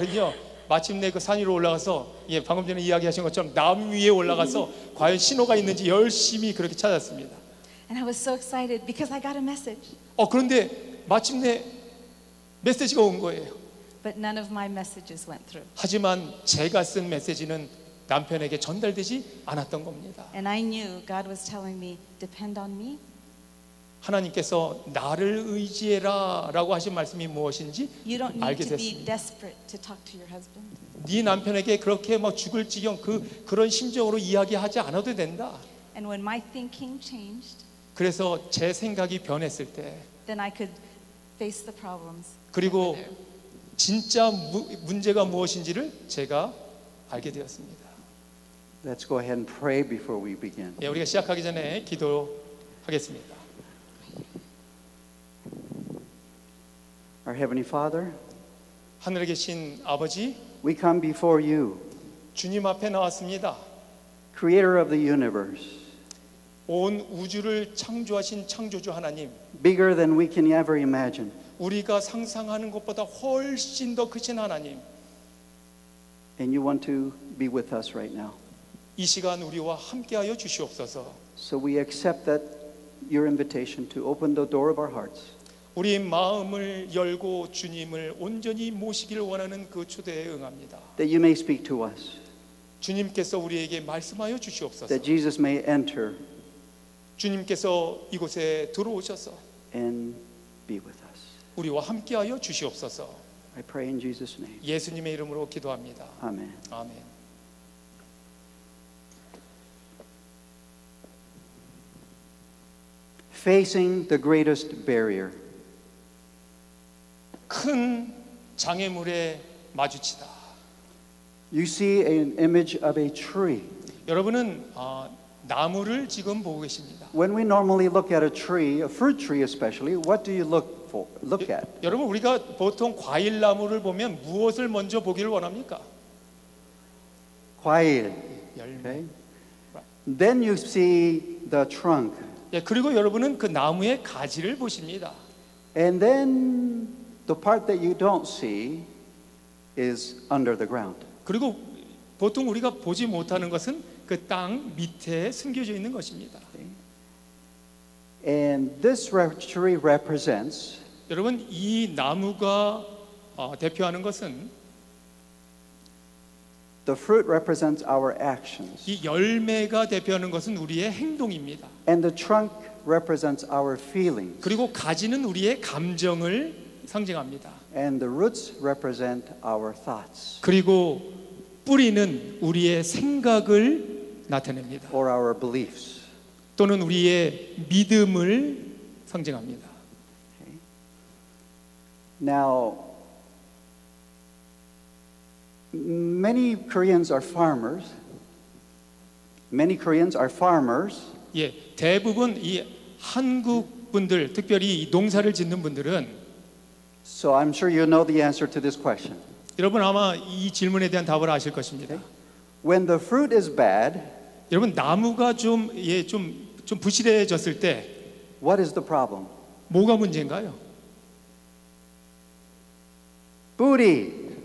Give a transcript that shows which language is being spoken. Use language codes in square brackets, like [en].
[ko] 요 마침내 그 산 위로 올라가서 방금 전에 이야기하신 것처럼 나무 위에 올라가서 과연 신호가 있는지 열심히 그렇게 찾았습니다. [en] And I was so excited because I got a message. [ko] 그런데 마침내 메시지가 온 거예요. [en] But none of my messages went through. [ko] 하지만 제가 쓴 메시지는 남편에게 전달되지 않았던 겁니다. [en] And I knew God was telling me, depend on me. [ko] 하나님께서 나를 의지해라 라고 하신 말씀이 무엇인지 [en] You don't need [ko] 알게 [en] to be [ko] 됐습니다. [en] desperate to talk to your husband. [ko] 네 남편에게 그렇게 막 죽을 지경 그런 심정으로 이야기하지 않아도 된다. [en] And when my thinking changed, [ko] 그래서 제 생각이 변했을 때 [en] then I could face the problems. [ko] 그리고 진짜 문제가 무엇인지를 제가 알게 되었습니다. [en] Let's go ahead and pray before we begin. [ko] 우리가 시작하기 전에 기도하겠습니다. [en] Our Heavenly Father, [ko] 하늘에 계신 아버지, [en] we come before you, [ko] 주님 앞에 나왔습니다. [en] Creator of the universe, [ko] 온 우주를 창조하신 창조주 하나님, [en] bigger than we can ever imagine. [ko] 우리가 상상하는 것보다 훨씬 더 크신 하나님, [en] And you want to be with us right now. [ko] 이 시간 우리와 함께하여 주시옵소서. [en] So we accept that your invitation to open the door of our hearts. [ko] 우리 마음을 열고 주님을 온전히 모시기를 원하는 그 초대에 응합니다. [en] That you may speak to us. [ko] 주님께서 우리에게 말씀하여 주시옵소서. [en] That Jesus may enter [ko] 주님께서 이곳에 들어오셔서 [en] and be with us. [ko] 우리와 함께하여 주시옵소서. [en] I pray in Jesus' name. [ko] 예수님의 이름으로 기도합니다. [en] Amen. [ko] 아멘. [en] Facing the greatest barrier. [ko] 큰 장애물에 마주치다. [en] You see an image of a tree. [ko] 여러분은 나무를 지금 보고 계십니다. [en] When we normally look at a tree, a fruit tree especially, what do you look at? [ko] 여러분 우리가 보통 과일 나무를 보면 무엇을 먼저 보기를 원합니까? 과일. 열매. [en] Okay. Then you see the trunk. [ko] 그리고 여러분은 그 나무의 가지를 보십니다. [en] And then the part that you don't see is under the ground. [ko] 그리고 보통 우리가 보지 못하는 것은 그 땅 밑에 숨겨져 있는 것입니다. [en] And this tree represents [ko] 여러분 이 나무가 대표하는 것은 [en] the fruit represents our actions. [ko] 이 열매가 대표하는 것은 우리의 행동입니다. [en] And the trunk represents our feelings. [ko] 그리고 가지는 우리의 감정을 상징합니다. [en] And the roots represent our thoughts. [ko] 그리고 뿌리는 우리의 생각을 나타냅니다. [en] Or our beliefs. [ko] 또는 우리의 믿음을 상징합니다. [en] Okay. Now, many Koreans are farmers. Many Koreans are farmers. [ko] 대부분 이 한국 분들, 특별히 이 농사를 짓는 분들은 [en] So I'm sure you know the answer to this question. [ko] 여러분 아마 이 질문에 대한 답을 아실 것입니다. [en] When the fruit is bad, [ko] 여러분 나무가 좀 부실해졌을 때 [en] what is the problem? [ko] 뭐가 문제인가요? 뿌리.